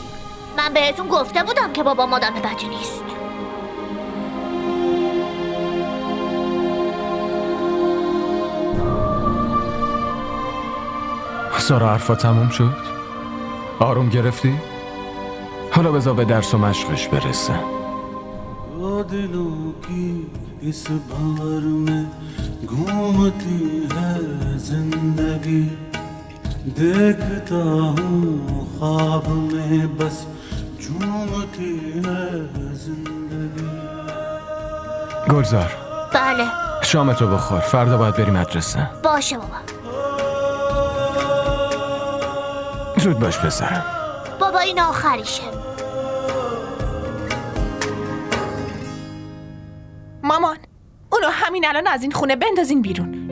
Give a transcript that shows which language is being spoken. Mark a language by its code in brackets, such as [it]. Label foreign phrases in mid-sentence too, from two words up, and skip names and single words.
[fa] من بهتون گفته بودم که بابا آدم بدی نیست. سارا حرفا تموم شد؟ آروم گرفتی؟ حالا بذار به درس و مشقش برسه. [hi] दो दिलों की इस भंवर में घूमती है जिंदगी देखता हूँ ख्वाब में बस झूमती है जिंदगी [fa] گلزار بله شامتو بخور، فردا باید بری مدرسه. باشه بابا. زود باش پسرم. بابا این آخریشه. مامان، اونو همین الان از این خونه بندازین بیرون.